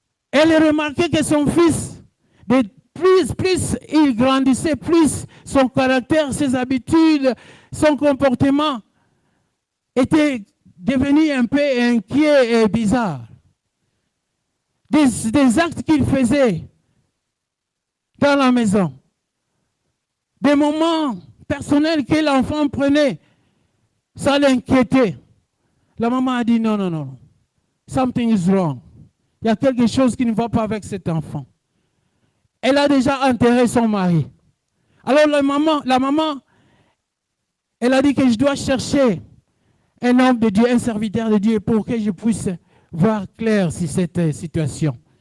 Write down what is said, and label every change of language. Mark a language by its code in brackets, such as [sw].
[fr] Elle remarquait que son fils, plus il grandissait, plus son caractère, ses habitudes, son comportement était devenu un peu inquiet et bizarre. Des actes qu'il faisait dans la maison, des moments personnels que l'enfant prenait, ça l'inquiétait. La maman a dit non, [en] something is wrong. [fr] Il y a quelque chose qui ne va pas avec cet enfant. Elle a déjà enterré son mari. Alors la maman, elle a dit que je dois chercher un homme de Dieu, un serviteur de Dieu, pour que je puisse voir clair sur cette situation.